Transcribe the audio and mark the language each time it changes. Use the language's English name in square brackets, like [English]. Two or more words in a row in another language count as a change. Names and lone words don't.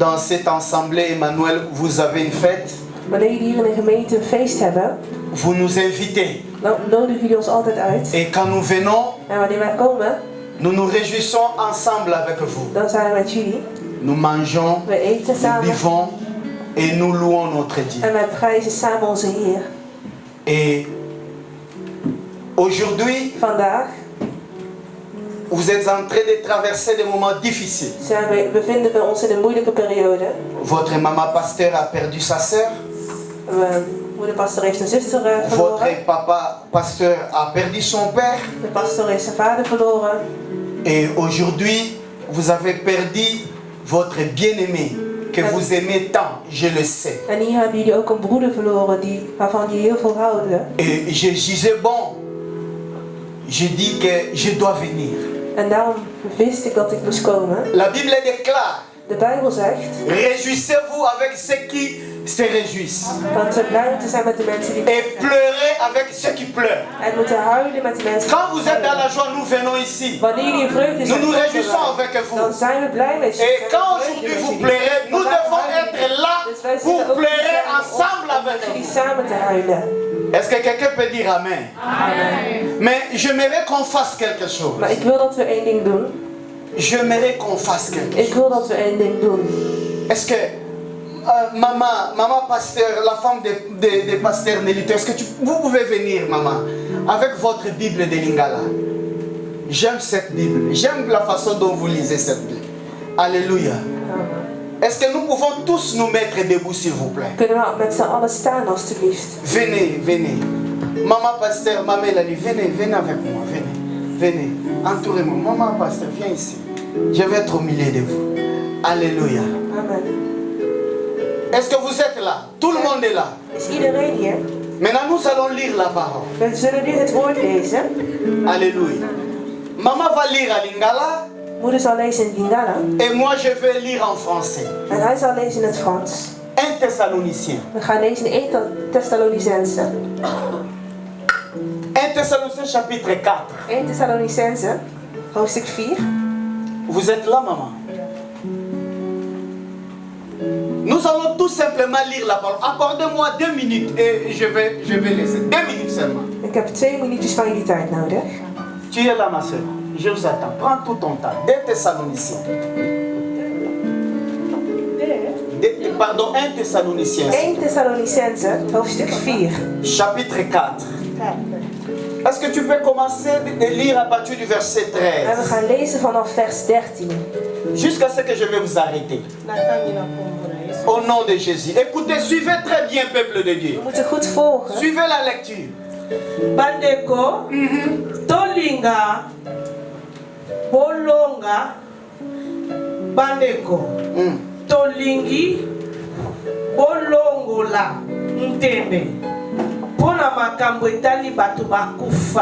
[French] cette assemblée, Emmanuel, vous avez une fête. [Dutch] Wanneer jullie hier in de gemeente een feest hebben, [French] vous nous invitez. [Dutch] Dan nodigen jullie ons altijd uit. [French] Et quand nous venons, [Dutch] en wanneer wij komen, [French] nous nous réjouissons ensemble avec vous. [Dutch] Dan zijn we met jullie. [French] Nous mangeons, [Dutch] we eten samen. [French] Nous buvons et nous louons notre Dieu. [Dutch] En wij prijzen samen onze Heer. [French] Et aujourd'hui, [Dutch] vandaag, [French] vous êtes en train de traverser des moments difficiles. [Dutch] Bevinden we ons in een moeilijke periode. [French] Votre maman pasteur a perdu sa sœur. [Dutch] Moeder pastor heeft een zuster verloren. [French] Votre papa pasteur a perdu son père. [Dutch] De pastor heeft zijn vader verloren. [French] Et aujourd'hui, vous avez perdu votre bien-aimé que vous aimez tant, je le sais. [Dutch] En hier hebben jullie ook een broeder verloren waarvan jullie heel veel houden. [French] Et je disais bon, je dis que je dois venir. [Dutch] En daarom wist ik dat ik moest komen. [French] La Bible déclare. [Dutch] De Bijbel zegt. [French] Réjouissez-vous avec ceux qui se réjouissent. [Dutch] Dat we blij moeten zijn met de mensen die. [French] Et pleurez avec ceux qui pleurent. [Dutch] En moeten huilen met de mensen. [French] Quand vous êtes dans la joie, nous venons ici. [Dutch] Wanneer jullie in vreugde zijn, [French] nous nous réjouissons avec vous. [Dutch] Dan zijn we blij met jullie. [French] Et quand aujourd'hui vous pleurez, nous devons être là pour pleurer ensemble avec vous. [Dutch] Samen te huilen. [French] Est-ce que quelqu'un peut dire amen? Amen. Mais j'aimerais qu'on fasse quelque chose. [Dutch] Maar ik wil dat we één ding doen. [French] J'aimerais qu'on fasse quelque chose. [Dutch] Ik wil dat we één ding doen. [French] Est-ce que maman pasteur, la femme de pasteur Nelito, est-ce que vous pouvez venir, maman, avec votre Bible de Lingala? J'aime cette Bible. J'aime la façon dont vous lisez cette Bible. Alléluia. Est-ce que nous pouvons tous nous mettre debout, s'il vous plaît? [Dutch] Kunnen we met z'n allen staan, alstublieft? [French] Venez, venez. Maman pasteur, maman Elali, venez, venez avec moi, venez. Venez, entourez-moi. Maman pasteur, viens ici. Je vais être au milieu de vous. Alléluia. Amen. Est-ce que vous êtes là? Tout le monde est là. [Dutch] Is iedereen hier? [French] Maintenant, nous allons lire la parole. [Dutch] We zullen nu het woord lezen. [French] Alléluia. Maman va lire à Lingala. [Dutch] Moeder zal lezen in Lingala. [French] Et moi, je vais lire en français. [Dutch] En hij zal lezen in het Frans. [French] 1 Thessaloniciens. [Dutch] We gaan lezen in 1 Thessalonicense. [French] 1 Thessaloniciens chapitre 4. [Dutch] 1 Thessalonicense, hoofdstuk 4. [French] Vous êtes là, maman? Nous allons tout simplement lire la parole. Accordez-moi 2 minutes et je vais laisser. 2 minutes seulement. [Dutch] Ik heb 2 minuutjes van jullie tijd nodig. [French] Tu es là, ma soeur. Je vous attends. Prends tout ton temps. 2 Thessaloniciens. Pardon, 1 Thessaloniciens. [Dutch] 1 Thessalonicense, hoofdstuk 4. [French] Chapitre 4. Est-ce que tu peux commencer de lire à partir du verset 13? [Dutch] En we gaan lezen vanaf vers 13. [French] Jusqu'à ce que je vais vous arrêter. Au nom de Jésus. Écoutez, suivez très bien, peuple de Dieu. [Dutch] We moeten goed volgen. [French] Suivez la lecture. [Lingala] Bandeko, tolinga, bolonga, bandeko, tolingi, bolongola, ntembe. Pona makambo etali bato bakufa.